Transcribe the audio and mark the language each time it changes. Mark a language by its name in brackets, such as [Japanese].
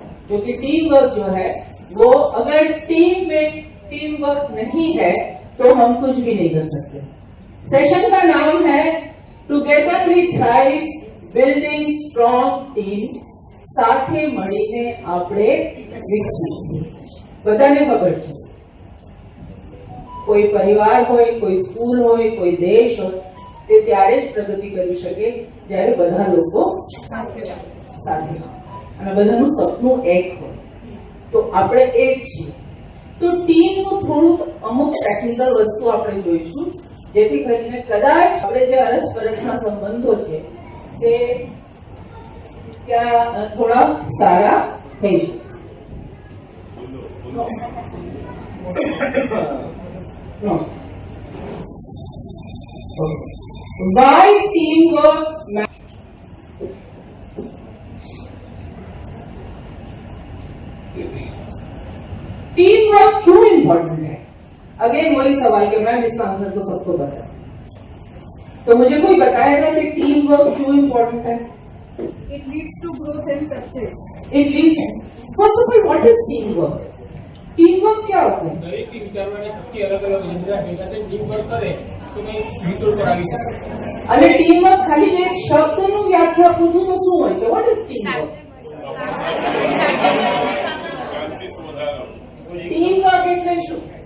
[Hindi] जो कि team work जो है वो, अगर टीम में टीम वर्क नहीं है तो हम कुछ भी नहीं कर सकते। सेशन का नाम है together we thrive building strong team, [Gujarati] साथे મળીને આપણે વિકસીએ। બધાને ખબર છે, કોઈ પરિવાર હોય, કોઈ સ્કૂલ હોય, કોઈ દેશ હોય, તે ત્યારે જ પ્રગતિ કરી શકે જ્યારે બધા લોકો સાથે અને બધાનું સપનું એક હોય। તો આપણે એક છીએ। તો ટીમનું થોડુંક અમુક ટેકનિકલ વસ્તુ આપણે જોઈશું, જેથી કરીને કદાચ આપણે જે અરસપરસના સંબંધો છે તે ત્યાં થોડા સારા થઈ શકે। [English] Why teamwork matters? [Hindi] Team work क्यों इम्पोर्टेंट है? अगेन वही सवाल कि मैम इसका आंसर तो सबको पता है, तो मुझे कोई बताएगा कि टीम वर्क क्यों इम्पोर्टेंट है? [English] It leads to growth and success. It leads, first of all, what is team work? [Hindi] Team work क्या होता है? [Gujarati] દરેક વિચારવાની શક્તિ અલગ અલગ વિચાર ભેગા થઈને ટીમ વર્ક કરે તો કંઈ વિતોડ પર આવી શકે। અને ટીમ વર્ક ખાલી જો એક શબ્દનું વ્યાખ્યા પૂછું તો શું હોય છે? [English] What is team work? [Gujarati] Team work એટલે શું?